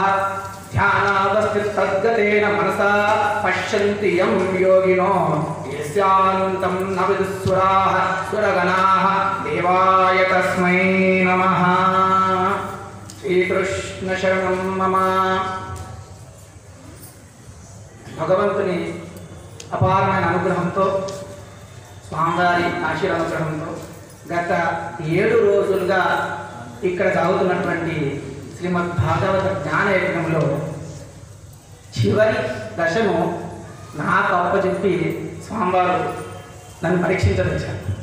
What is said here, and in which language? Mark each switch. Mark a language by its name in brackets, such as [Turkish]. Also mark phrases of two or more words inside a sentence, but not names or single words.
[Sanskrit] ध्यानावस्थितद्गतेन मनसा पश्यन्ति यं योगिनो यस्यान्तं न विदुःसुराः सुरगणाः देवाय तस्मै नमः। श्रीकृष्ण शरणं मम। [Telugu] भगवंतुनि అపారమైన అనుగ్రహంతో స్వామివారి ఆశీర్వాదంతో గత 7 రోజులుగా ఇక్కడ సాగుతున్నటువంటి శ్రీమద్ భాగవత జ్ఞాన యజ్ఞంలో చివరి దశను నాకు అప్పచెప్పి స్వామివారు నన్ను పరీక్షించదలిచారు.